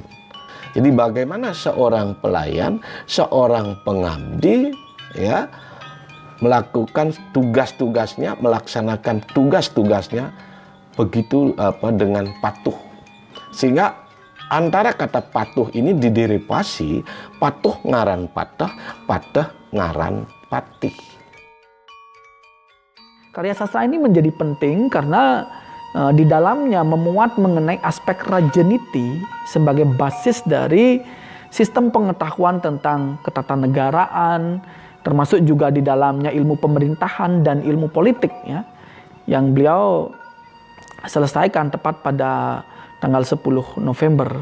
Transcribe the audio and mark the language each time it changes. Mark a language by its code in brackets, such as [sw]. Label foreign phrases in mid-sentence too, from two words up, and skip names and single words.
[id] Jadi bagaimana seorang pelayan, seorang pengabdi ya melakukan tugas-tugasnya, melaksanakan tugas-tugasnya begitu dengan patuh. Sehingga antara kata patuh ini diderivasi [kaw] patuh ngaran patah, patah ngaran patih. [id] Karya sastra ini menjadi penting karena di dalamnya memuat mengenai aspek rajeniti sebagai basis dari sistem pengetahuan tentang ketatanegaraan, termasuk juga di dalamnya ilmu pemerintahan dan ilmu politik ya, yang beliau selesaikan tepat pada tanggal 10 November.